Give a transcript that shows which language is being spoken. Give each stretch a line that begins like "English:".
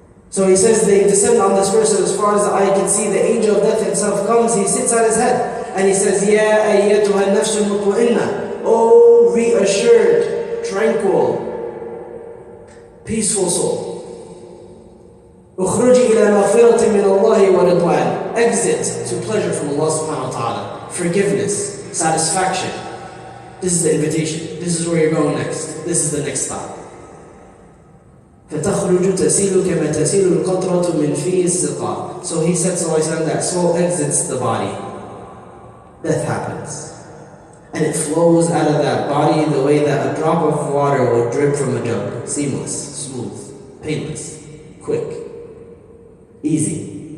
English: So he says they descend on this person as far as the eye can see. The angel of death himself comes, he sits at his head, and he says,
Arabic: Ya ayyatuha an-nafsul mutma'inna,
English: O reassured, tranquil, peaceful soul.
Arabic: اخرجي إلى مغفرة من الله ورضوان.
English: Exit to pleasure from Allah subhanahu wa ta'ala. Forgiveness, satisfaction. This is the invitation. This is where you're going next. This is the next stop.
Arabic: فتخرج تسيل كما تسيل القطرة من في السقاء.
English: So he said sallallahu alaihi wasallam, that soul exits the body. Death happens. And it flows out of that body in the way that a drop of water would drip from a jug. Seamless, smooth, painless, quick, easy.